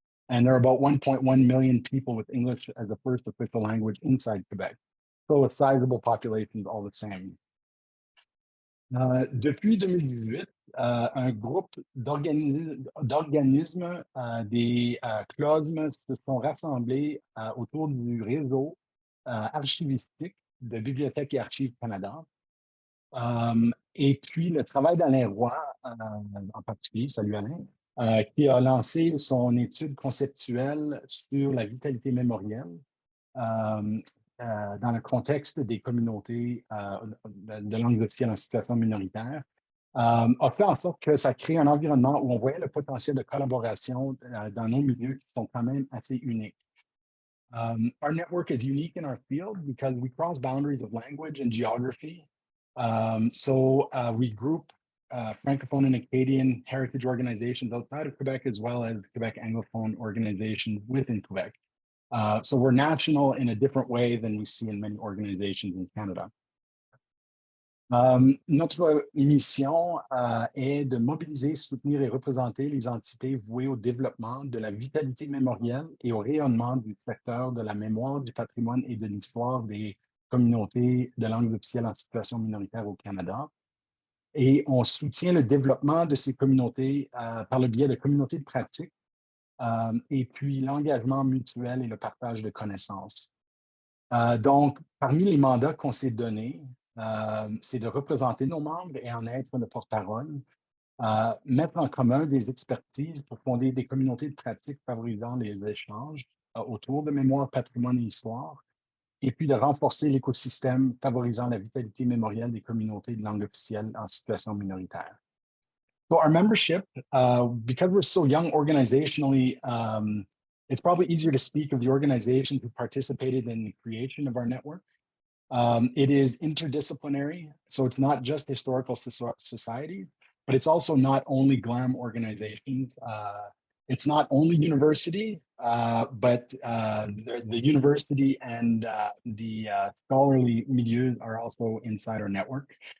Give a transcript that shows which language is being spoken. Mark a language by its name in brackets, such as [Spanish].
[English] And there are about 1.1 million people with English as a first official language inside Quebec. So a sizable population all the same. [French] Depuis 2018, un groupe d'organismes, des CLOSM, se sont rassemblés autour du réseau archivistique de Bibliothèques et Archives Canada. Et puis le travail d'Alain Roy, en particulier, salut Alain, qui a lancé son étude conceptuelle sur la vitalité mémorielle dans le contexte des communautés de langues officielles en situation minoritaire, a fait en sorte que ça crée un environnement où on voyait le potentiel de collaboration dans nos milieux qui sont quand même assez uniques. [English] Our network is unique in our field because we cross boundaries of language and geography. We group Francophone and Acadian heritage organizations outside of Quebec, as well as Quebec Anglophone organizations within Quebec. So we're national in a different way than we see in many organizations in Canada. [French] Notre mission est de mobiliser, soutenir et représenter les entités vouées au développement de la vitalité mémorielle et au rayonnement du secteur de la mémoire, du patrimoine et de l'histoire des communautés de langues officielles en situation minoritaire au Canada. Et on soutient le développement de ces communautés par le biais de communautés de pratique et puis l'engagement mutuel et le partage de connaissances. Donc, parmi les mandats qu'on s'est donnés, c'est de représenter nos membres et en être le porte-parole, mettre en commun des expertises pour fonder des communautés de pratique favorisant les échanges autour de mémoire, patrimoine et histoire, et puis de renforcer l'écosystème favorisant la vitalité mémorielle des communautés de langue officielle en situation minoritaire. [English] So our membership, because we're so young organizationally, it's probably easier to speak of the organizations who participated in the creation of our network. It is interdisciplinary, so it's not just historical societies, but it's also not only GLAM organizations. It's not only university, but the university and the scholarly milieu are also inside our network.